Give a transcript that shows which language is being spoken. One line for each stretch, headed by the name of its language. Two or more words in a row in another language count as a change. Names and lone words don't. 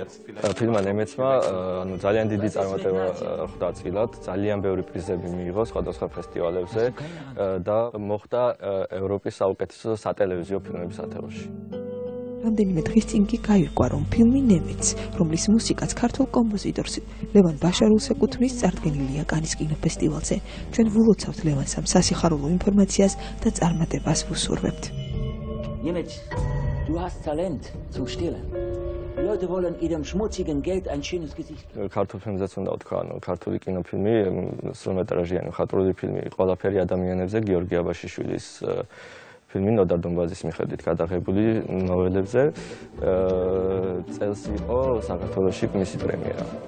Georgian: ფილმმა ნემეცმა ანუ ძალიან დიდი წარმატება ხვდა წილად, ძალიან ბევრი პრიზები მიიღო სხვადასხვა ფესტივალებზე და მოხდა ევროპის საუკეთესო სატელევიზიო ფილმების ათეულში. რამდენიმე დღის წინ კი გაირკვა, რომ ფილმი ნემეც, რომლის მუსიკაც ქართულ კომპოზიტორს ლევან ბაშარულს ეკუთვნის, წარდგენილია კანის კინოფესტივალზე. ჩვენ ვილოცავთ ლევანს ამ სასიხარულო ინფორმაციას და წარმატებას ვუსურვებთ.
German: Nemec, du hast Talent zum Stillen. Die Leute wollen ihrem schmutzigen Geld ein schönes Gesicht.
Georgian: ქართულ ფილმზეც უნდა ვთქვა, ანუ ქართული კინოფილმი, სრულმეტრაჟიანი მხატვრული ფილმი, ყველაფერი ადამიანებზე, გიორგი აბაშიშვილის ფილმი ნოდარ დონბაზის მიხედვით გადაღებული ნოველებზე. წელს იყო საქართველოში მისი პრემიერა.